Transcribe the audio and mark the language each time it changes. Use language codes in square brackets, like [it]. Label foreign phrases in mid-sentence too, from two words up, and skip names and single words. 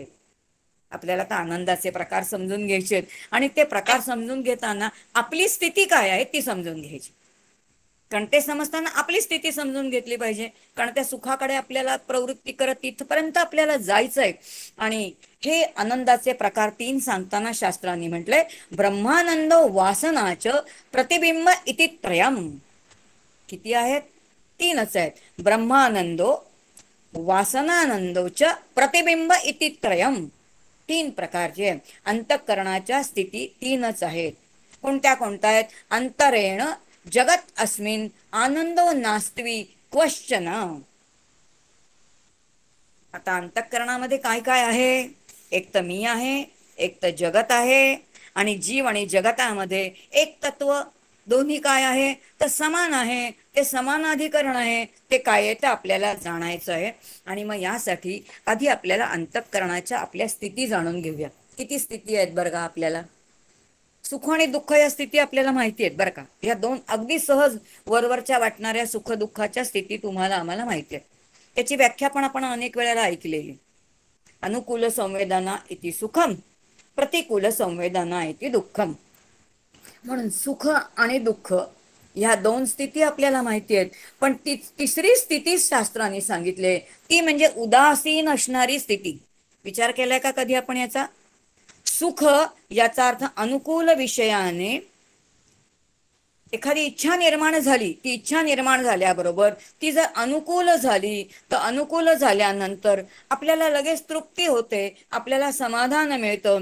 [mr] आपल्याला तर आनंदाचे प्रकार समजून घ्यायचे आहेत आणि ते प्रकार समजून घेताना आपली स्थिती काय आहे ती समजून घ्यायची. कारण ते समजताना आपली स्थिती समजून घेतली पाहिजे. कारण त्या सुखाकडे आपल्याला प्रवृत्ती करत तिथपर्यंत आपल्याला जायचं आहे. आणि हे आनंदाचे प्रकार 3 सांगताना शास्त्रांनी म्हटलंय [sa] ब्रह्मानंद वासनाच प्रतिबिंब इति त्रयम्. [mr] किती आहेत? 3च आहेत. [sa] ब्रह्मानंदो वासनानंदोच प्रतिबिंब इति त्रयम्. [mr] 3 प्रकारचे अंतःकरणाच्या स्थिती 3च आहेत. कोणत्या कोणत्या आहेत? [sa] अंतरेण जगत अस्मिन आनंदो नास्त्वी क्वश्चन. [mr] आता अंतःकरणामध्ये काय काय आहे? एक तर मी आहे, एक तर जगत आहे. आणि जीव आणि जगतामध्ये एक तत्व. दोन्ही काय आहे तर समान आहे. ते समानाधिकरण आहे. ते काय आहे ते आपल्याला जाणायचं आहे. आणि मग यासाठी आधी आपल्याला अंतःकरणाच्या आपल्या स्थिती जाणून घेऊया. किती स्थिती आहेत बरं का आपल्याला? सुख आणि दुःख या स्थिती आपल्याला माहिती आहेत बरं का. या दोन अगदी सहज वरवरच्या वाटणाऱ्या सुख दुःखाच्या स्थिती तुम्हाला आम्हाला माहिती आहेत. त्याची व्याख्या पण आपण अनेक वेळेला ऐकलेली. [sa] अनुकूल संवेदना इति सुखम, प्रतिकूल संवेदना इति दुःखम. [mr] म्हणून सुख आणि दुःख ह्या दोन स्थिती आपल्याला माहिती आहेत. पण तिसरी स्थिती शास्त्राने सांगितले ती म्हणजे उदासीन असणारी स्थिती. विचार केलाय का कधी आपण याचा? सुख याचा अर्थ अनुकूल विषयाने एखादी इच्छा निर्माण झाली, ती इच्छा निर्माण झाल्याबरोबर ती जर अनुकूल झाली तर अनुकूल झाल्यानंतर आपल्याला लगेच तृप्ती होते, आपल्याला समाधान मिळतं.